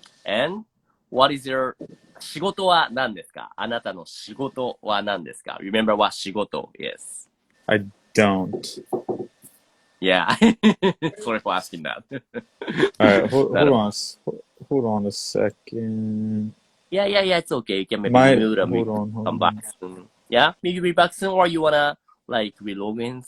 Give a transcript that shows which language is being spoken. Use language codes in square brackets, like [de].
[en] And what is your [ja] 仕事は何ですか? あなたの仕事は何ですか? [en] Remember what 仕事 is. I don't. Yeah. Sorry for asking that. All right, hold on a second. Yeah, it's okay. You can maybe mute or maybe Hold come on. back soon. Yeah, maybe be back soon, or you wanna like relog in?